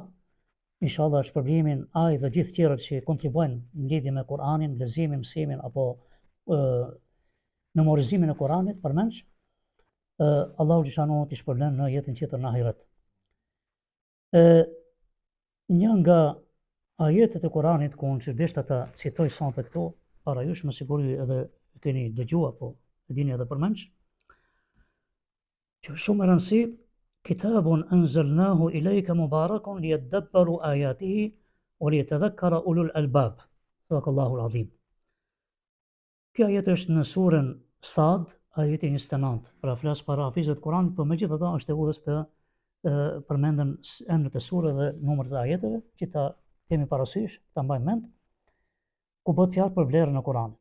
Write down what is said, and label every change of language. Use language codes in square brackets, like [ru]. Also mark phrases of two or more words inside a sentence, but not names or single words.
[sq] Inshallah shpërblimin ai dhe gjithë tjerët që kontribuojnë në lidhje me Kur'anin, leximin, mësimin apo memorizimin e Kur'anit përmendsh, Allahu xhaleshanuhu t'i shpërblen në jetën tjetër në ahiret. Një nga ajetet e Kur'anit ku unë çdeshta ta citoj sonte këtu, para jush më siguri edhe keni dëgjuar apo e dini edhe përmendsh, që shumë e rëndësi, [ar] كتاب أنزلناه إليك مبارك ليدبروا آياته وليتذكر أولو الألباب. صدق الله العظيم. [sq] Kjo ajet është në surën Sad, ajeti 29. Pra flas para hafizët Kur'anit, por megjithatë është e udhës të përmenden emrat e surës dhe numrat e ajeteve, që ta kemi parasysh, ta mbajmë mend, ku bëhet fjalë për vlerën e Kur'anit.